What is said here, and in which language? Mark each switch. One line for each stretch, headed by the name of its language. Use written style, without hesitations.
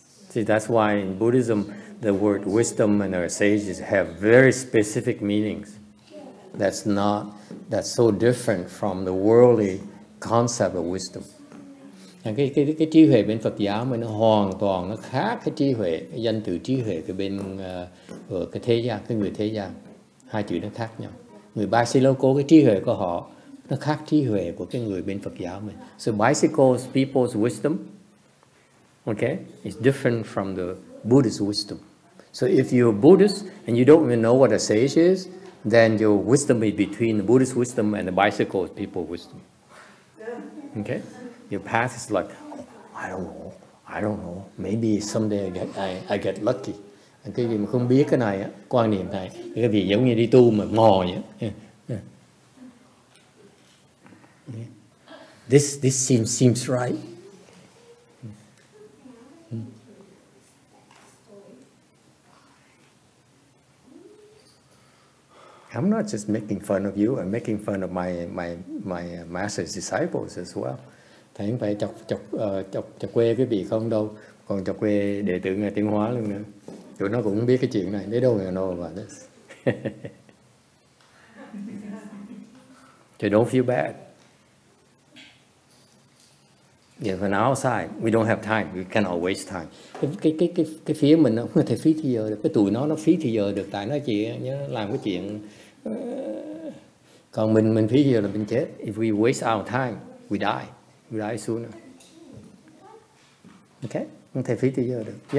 English: See, that's why in Buddhism, the word wisdom and our sages have very specific meanings. That's so different from the worldly concept of wisdom.
Vietnamese: Cái trí huệ bên Phật giáo mới nó hoàn toàn nó khác cái trí huệ, cái danh từ trí huệ cái bên cái thế gian, cái người thế gian. Hai chữ nó khác nhau. Người Bicycle cái trí huệ của họ nó khác trí huệ của cái người bên Phật giáo mình.
English: So Bicycle people's wisdom, okay, is different from the Buddhist wisdom. So if you're a Buddhist and you don't even know what a sage is, then your wisdom is between the Buddhist wisdom and the Bicycle people's wisdom. Okay, your path is like, I don't know. Maybe someday I get lucky.
Vietnamese: Cái gì mà không biết cái này á, quan niệm này, cái gì giống như đi tu mà mò vậy.
English: This seems right. I'm not just making fun of you, I'm making fun of my master's disciples as well.
Vietnamese: Thầy không phải chọc quê cái vị không đâu, còn chọc quê đệ tử Ngài Tiến Hóa luôn nữa. Tụi nó cũng biết cái chuyện này.
English: They don't know about this. So don't feel bad. Yeah, when outside, we don't have time. We cannot waste time.
Vietnamese: Cái phía mình không có thể phí thời giờ được. Cái tụi nó phí thời giờ được. Tại nó chỉ làm cái chuyện. Còn mình phí thời giờ là mình chết.
English: If we waste our time, we die. We die sooner.
Vietnamese: Okay? Không thể phí thời giờ được.